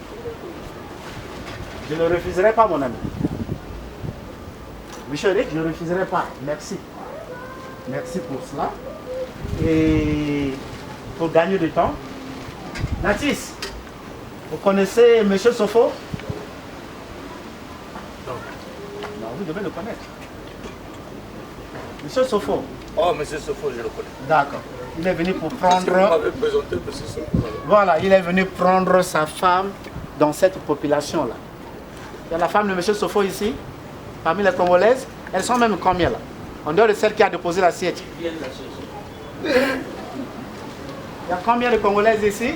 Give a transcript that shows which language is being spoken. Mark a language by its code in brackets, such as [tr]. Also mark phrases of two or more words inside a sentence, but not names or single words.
[fr] Je ne refuserai pas, mon ami. Monsieur Rick, je ne refuserai pas. Merci. Merci pour cela. Et pour gagner du temps, Natis, vous connaissez M. Sofo? Non, vous devez le connaître. M. Sofo. Oh, M. Sofo, je le connais. D'accord. Il est venu pour prendre... Vous m'avez présenté M. Sofo. Voilà, il est venu prendre sa femme dans cette population-là. Il y a la femme de M. Sofo ici, parmi les Congolaises. Elles sont même combien là? En dehors de celle qui a déposé l'assiette. Il y a combien de Congolaises ici?